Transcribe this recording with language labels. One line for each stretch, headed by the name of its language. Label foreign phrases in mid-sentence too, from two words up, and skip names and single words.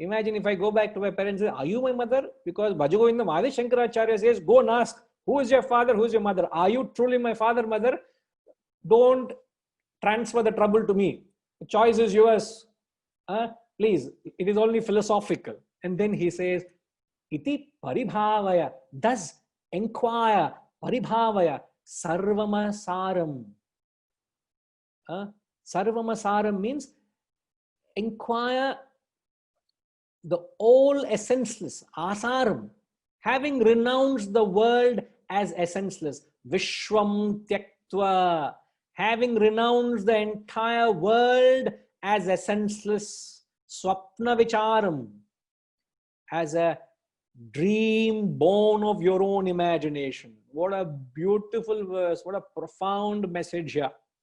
English: Imagine if I go back to my parents and say, are you my mother? Because Bhaja Govindam Adi Shankaracharya says, go and ask, who is your father, who is your mother? Are you truly my father, mother? Don't transfer the trouble to me. The choice is yours. Please, it is only philosophical. And then he says,
Sanskrit: iti paribhavaya,
English: thus inquire,
Sanskrit: paribhavaya, sarvamasaram.
English: Sarvamasaram means inquire the all essenceless, asaram, having renounced the world as essenceless,
Sanskrit: vishwam tyaktva,
English: having renounced the entire world as essenceless,
Sanskrit: swapna vicharam,
English: as a dream born of your own imagination. What a beautiful verse, what a profound message here.